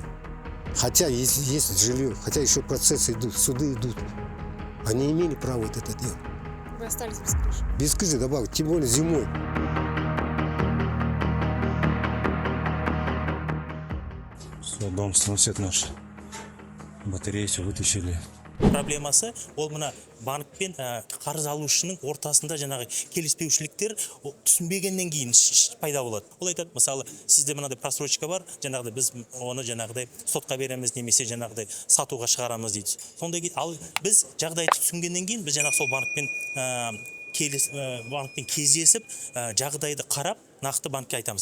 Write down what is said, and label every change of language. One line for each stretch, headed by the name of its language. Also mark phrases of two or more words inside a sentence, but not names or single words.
Russian: Хотя есть жилье, хотя еще процессы идут, суды идут. Они имели право вот это делать. Вы остались без крыши? Без крыши добавить, тем более зимой. Дом сносит наш. Батареи все вытащили.
Kazakh: Проблемасы ол мына банкпен қарыз алушының ортасында жаңағы келіспеушіліктер түсінбегеннен кейін пайда болады. Ол айтады, мысалы, сізде мынандай просрочка бар, жаңағыдай біз оны жаңағыдай сотқа береміз немесе жаңағыдай сатуға шығарамыз дейді. Сонда ал біз жағдайды түсінгеннен кейін біз жаңағы сол банкпен кездесіп жағдайды қарап нақты банкке айтамыз.